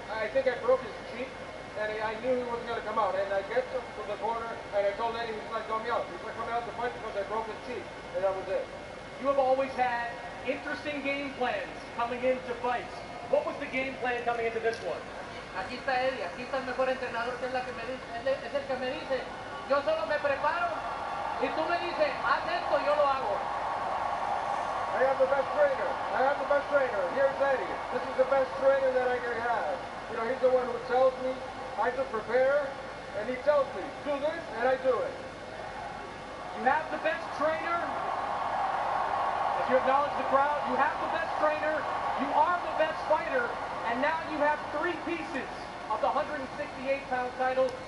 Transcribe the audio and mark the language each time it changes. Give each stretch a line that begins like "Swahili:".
English: I think I broke his cheek, and I knew he wasn't going to come out. And I get to the corner, and I told Eddie, he's not coming out. He's not coming out to fight because I broke his cheek, and that was it. You have always had interesting game plans coming into fights. What was the game plan coming into this one?
Spanish: Aquí está Eddie, aquí está el mejor entrenador, que es el que me dice, yo solo me preparo y tú me dices, haz esto, yo lo hago.
English: I have the best trainer. Here's Eddie. This is the best trainer that I can have. You know, he's the one who tells me I should prepare, and he tells me, do this, and I do it. You have the best trainer. As you acknowledge the crowd, you have the best trainer, you are the best fighter, and now you have 3 pieces of the 168-pound title.